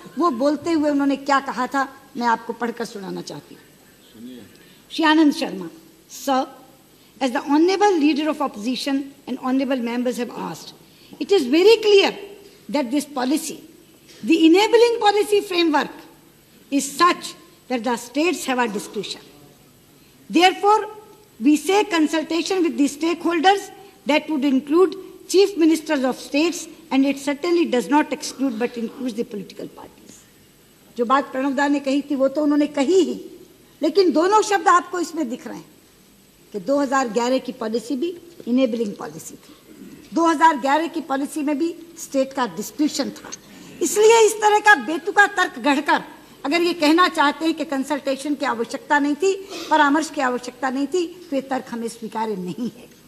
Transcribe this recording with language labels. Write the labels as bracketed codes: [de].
[hi] वो बोलते हुए उन्होंने क्या कहा था, मैं आपको पढ़कर सुनाना चाहती हूँ। [en] Shri Anand Sharma, sir, as the honorable leader of opposition and honorable members have asked, it is very clear that this policy, the enabling policy framework, is such that the states have a discretion. Therefore, we say consultation with the stakeholders that would include chief ministers of states, and it certainly does not exclude but includes the political parties. [hi] जो बात प्रणव दा ने कही थी वो तो उन्होंने कही ही, लेकिन दोनों शब्द आपको इसमें दिख रहे हैं कि 2011 की पॉलिसी भी इनेबलिंग पॉलिसी थी, 2011 की पॉलिसी में भी स्टेट का डिस्क्रिप्शन था। इसलिए इस तरह का बेतुका तर्क गढ़कर अगर ये कहना चाहते हैं कि कंसल्टेशन की आवश्यकता नहीं थी, परामर्श की आवश्यकता नहीं थी, तो ये तर्क हमें स्वीकार्य नहीं है।